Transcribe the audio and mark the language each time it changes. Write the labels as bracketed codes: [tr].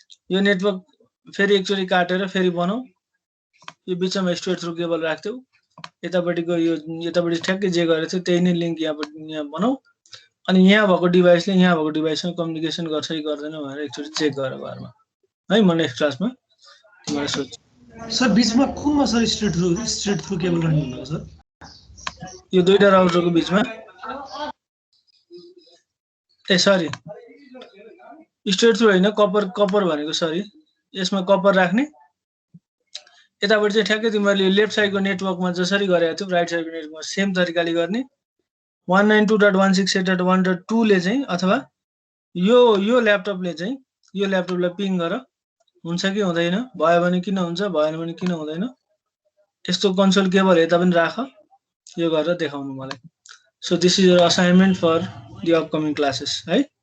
[ne] यो नेटवर्क फेरि एकचोटि काटेर फेरि बनाऊ। यो बिचमा स्ट्रेट थ्रु केबल राख्थ्यौ, यतापट्टिको यो यतापट्टि ठ्याक्कै जे गरेको थियो त्यही नै लिङ्क यहाँ बनाऊ। अनि यहाँ भएको डिभाइसले यहाँ भएको डिभाइससँग कम्युनिकेसन गर्छ कि गर्दैन भनेर एकचोटि चेक गर घरमा है। म नेक्स्ट क्लासमा तिमीलाई सोध्छु। सर बिचमा कुनमा सर स्ट्रेट थ्रु केबल राख्नु भएको सर? यो दुईटा राउटरको बिचमा, ए सरी स्ट्रेट थ्रु होइन, कपर भनेको सरी। यसमा कपर राख्ने, यतापट्टि चाहिँ ठ्याक्कै तिमीहरूले लेफ्ट साइडको नेटवर्कमा जसरी गरेको थियौ राइट साइडको नेटवर्कमा सेम तरिकाले गर्ने। 192.168.1.2 ले चाहिँ अथवा यो ल्यापटपले चाहिँ यो ल्यापटपलाई पिङ गर, हुन्छ कि हुँदैन, भयो भने किन हुन्छ, भएन भने किन हुँदैन। यस्तो कन्सोल केबल यता पनि राख, यो गरेर देखाउनु मलाई। [en] So this is your assignment for the upcoming classes है।